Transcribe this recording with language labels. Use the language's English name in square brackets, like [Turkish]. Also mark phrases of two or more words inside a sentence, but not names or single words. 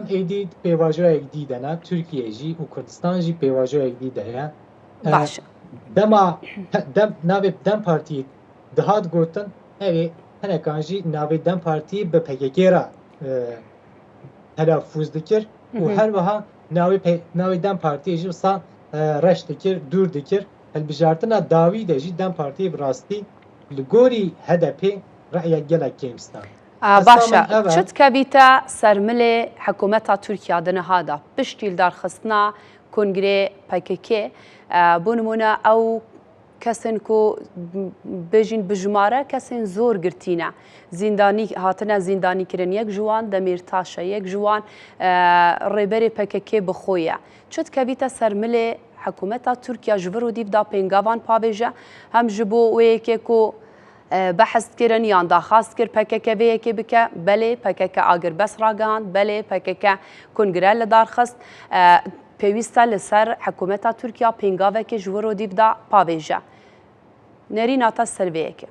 [Kurdish] êdî pêvajoyek dî de ne Tirkiye jî û Kurdistan jî pêvajoyek dî de ye dema navê Dem Partiyê dihat gotin evê hinekan jî navê Dem Partiyê bi PKK re telafûz dikir û her wiha navê Dem Partiyê jî wisa reş dikir dûr dikir hilbijartina dawî de jî Dem Partiyê bi rastî li gorî HDP reyek gelek kêmstan باشە چت کەبیتە سەرملێ حکوومەتا تورکیا دنەهادا پشتی دارخستنا کنگرێ پەکەکێ بۆ نمونە ئەو کەسن و بێژین بژمارە کەسێن زۆر گرتینە زیندانی هاتنە زیندانیکردن یەک جوان دەمێرتاشە یەک جوان ڕێبەرێ پەکەکێ بخۆیە چت کەبیتە سەرملێ حکوومەتا تورکیا ji vir û dîvda pêngavan pavêje hem ji bo wêyekê ku بەحث kirin yan daxwast kir PKK vêyekê bike belê PKK agir bes ragihand belê PKK kongre li darxist pêwîst e li ser hikûmeta Tirkiya pêngavekê ji wir û dîv da pavêje nêrîna te ser vêyekê